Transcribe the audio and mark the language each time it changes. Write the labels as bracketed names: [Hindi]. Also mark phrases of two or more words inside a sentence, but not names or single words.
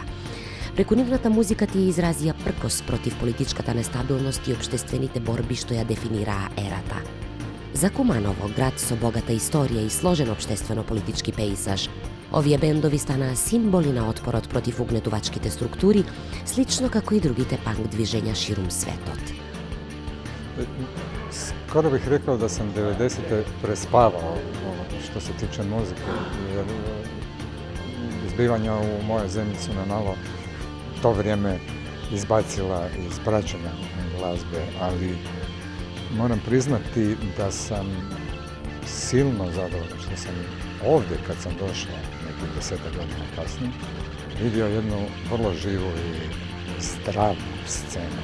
[Macedonian] Преку нивната музика тие изразија пркос против политичката нестабилност и општествените борби што ја дефинираа ерата. За Куманово, град со богата историја и сложен општествено-политички пејзаж, овие бендови станаа символи на отпорот против угнетувачките структури, слично како и другите панк движења ширум светот. [Croatian] Skoro bih rekao da sam 90-te prespavao što se tiče muzike, jer zbivanja u mojoj zemlji su me malo to vrijeme izbacila iz praćenja glazbe, ali moram priznati da sam silno zadovoljan što sam ovdje kad sam došao nekih 10 godina kasnije vidio jednu vrlo živu i zdravu scenu.